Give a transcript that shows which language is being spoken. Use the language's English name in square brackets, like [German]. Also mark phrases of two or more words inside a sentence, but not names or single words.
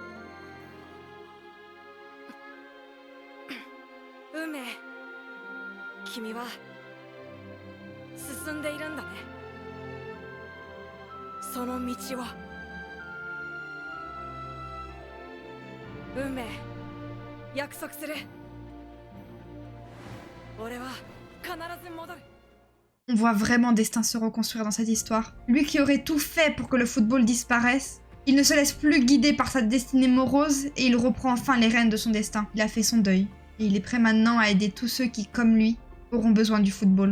[Japanese] 運命、君は進んでいるんだね。その道を。運命、約束する。俺は必ず戻る。 [French] On voit vraiment Destin se reconstruire dans cette histoire. Lui qui aurait tout fait pour que le football disparaisse, il ne se laisse plus guider par sa destinée morose et il reprend enfin les rênes de son destin. Il a fait son deuil et il est prêt maintenant à aider tous ceux qui, comme lui, auront besoin du football.